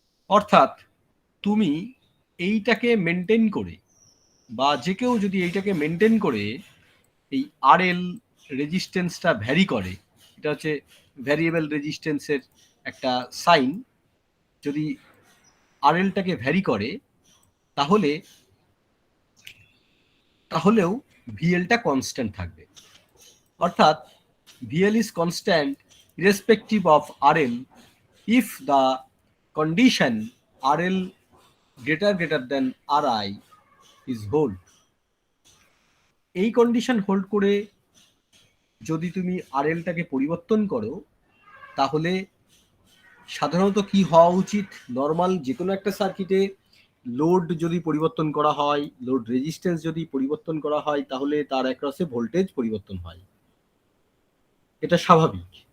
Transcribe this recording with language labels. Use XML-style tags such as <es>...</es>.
<bn>অর্থাৎ তুমি এইটাকে মেনটেন করে, বা যে কেউ যদি এইটাকে মেনটেন করে এই আরএল রেজিস্ট্যান্সটা ভ্যারি করে, এটা হচ্ছে ভ্যারিয়েবল রেজিস্ট্যান্সের একটা সাইন, যদি আরএলটাকে ভ্যারি করে তাহলেও ভিএলটা কনস্ট্যান্ট থাকবে। অর্থাৎ</bn> <en>VL is constant irrespective of RL if the condition RL greater than RI is hold.</en> <bn>এই কন্ডিশন হোল্ড করে যদি তুমি RLটাকে পরিবর্তন করো তাহলে সাধারণত কি হওয়া উচিত? নর্মাল যে কোনো একটা সার্কিটে লোড যদি পরিবর্তন করা হয়, লোড রেজিস্ট্যান্স যদি পরিবর্তন করা হয়, তাহলে তার অ্যাক্রসে ভোল্টেজ পরিবর্তন হয়, এটা স্বাভাবিক।</bn>